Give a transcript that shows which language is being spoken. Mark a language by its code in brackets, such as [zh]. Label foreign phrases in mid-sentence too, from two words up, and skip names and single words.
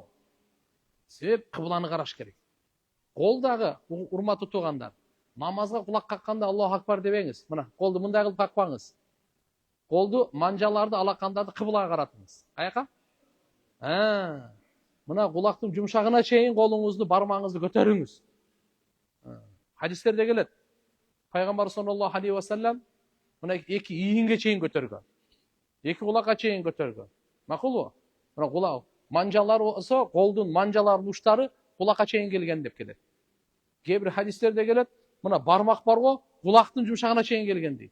[ky] Себеп кыбланы караш керек. Кол дагы, урматтуу туугандар, намазга кулак какканда [ar] الله أكبر [ky] дебеңиз. Мына, колду мындай кылып какпаңыз. Колду, манжаларды, алакандарды кыблага каратыңыз. Каяка? Мына кулактын жумшагына чейин колуңузду, бармаңызды көтөрүңүз. Хадистерде келет. Пайгамбар [ar] صلى الله عليه وسلم [ky] мына 2 ийинге чейин көтөргөн. 2 кулакка чейин көтөргөн. Макулбу? Мына кулак, манжалар болсо, колдун манжаларынын учтары кулакка чейин келген деп келет. Кээ бир хадистерде келет, мына бармак барго, кулактын жумшагына чейин келген дейт.